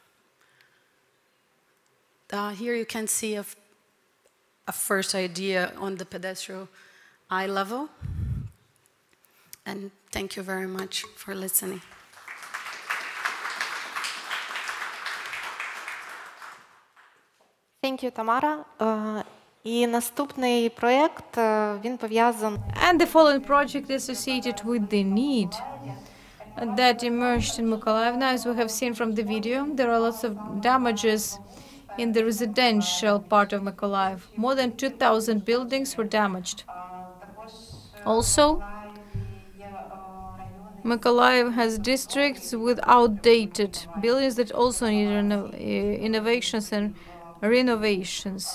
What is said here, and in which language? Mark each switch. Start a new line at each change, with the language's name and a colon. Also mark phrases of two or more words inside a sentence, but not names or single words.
English: Here you can see a first idea on the pedestrian eye level. And thank you very much for listening. Thank you, Tamara.
Ukrainian: І наступний проєкт, він пов'язаний.
English: And the following project is associated with the need that emerged in Mykolaiv. Now, as we have seen from the video, there are lots of damages in the residential part of Mykolaiv. More than 2,000 buildings were damaged. Also, Mykolaiv has districts with outdated buildings that also need innovations and renovations.